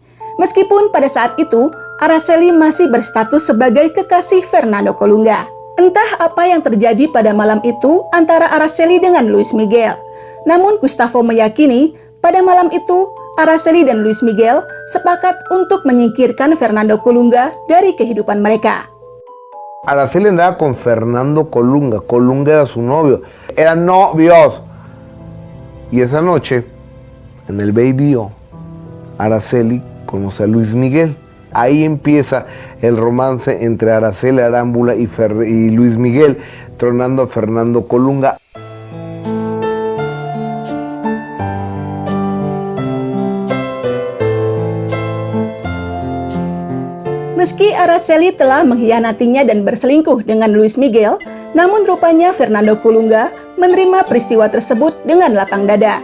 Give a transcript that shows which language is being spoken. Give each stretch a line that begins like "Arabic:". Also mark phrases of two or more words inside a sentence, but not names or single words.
Indonesian: Meskipun pada saat itu, Araceli masih berstatus sebagai kekasih Fernando Colunga. Entah apa yang terjadi pada malam itu antara Araceli dengan Luis Miguel. Namun Gustavo meyakini, pada malam itu, Araceli dan Luis Miguel sepakat untuk menyingkirkan Fernando Colunga dari kehidupan mereka.
Spanish: Araceli andaba con Fernando Colunga. Colunga era su novio. Eran novios. Y esa noche, en el Baby O, Araceli conoce a Luis Miguel. Ahí empieza el romance entre Araceli Arámbula y Luis Miguel, tronando a Fernando Colunga.
Indonesian: Meski Araceli telah mengkhianatinya dan berselingkuh dengan Luis Miguel, namun rupanya Fernando Colunga menerima peristiwa tersebut dengan lapang dada.